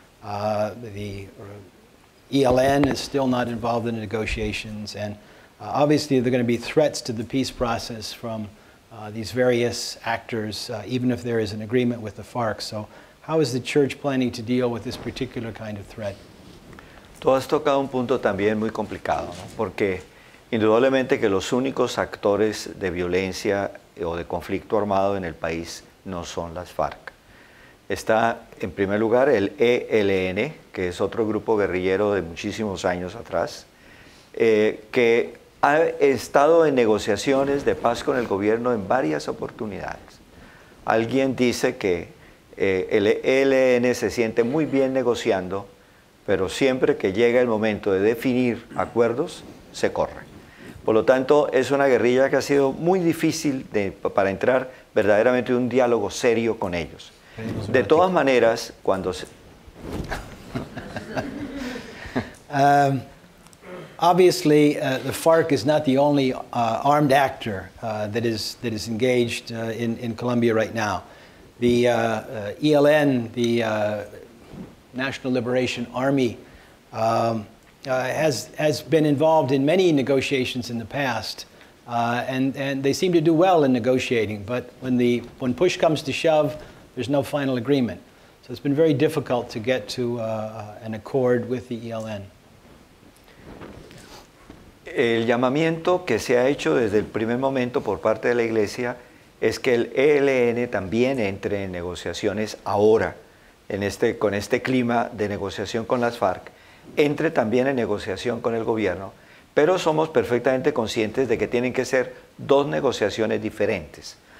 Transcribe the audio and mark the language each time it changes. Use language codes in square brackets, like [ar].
[en] The ELN is still not involved in the negotiations, and obviously there are going to be threats to the peace process from these various actors, even if there is an agreement with the FARC. So how is the church planning to deal with this particular kind of threat? [es] Tú has tocado un punto también muy complicado, ¿no? Porque indudablemente que los únicos actores de violencia o de conflicto armado en el país no son las FARC. Está en primer lugar el ELN, que es otro grupo guerrillero de muchísimos años atrás, que ha estado en negociaciones de paz con el gobierno en varias oportunidades. Alguien dice que el ELN se siente muy bien negociando, pero siempre que llega el momento de definir acuerdos, se corre. Por lo tanto, es una guerrilla que ha sido muy difícil para entrar verdaderamente en un diálogo serio con ellos. De todas maneras, cuando se... [en] Obviously, the FARC is not the only armed actor that is engaged in Colombia right now. The ELN, the National Liberation Army, has been involved in many negotiations in the past, and they seem to do well in negotiating. But when push comes to shove, there's no final agreement. So it's been very difficult to get to an accord with the ELN. [es] El llamamiento que se ha hecho desde el primer momento por parte de la Iglesia es que el ELN también entre en negociaciones ahora, con este clima de negociación con las FARC, entre también en negociación con el gobierno, pero somos perfectamente conscientes de que tienen que ser dos negociaciones diferentes.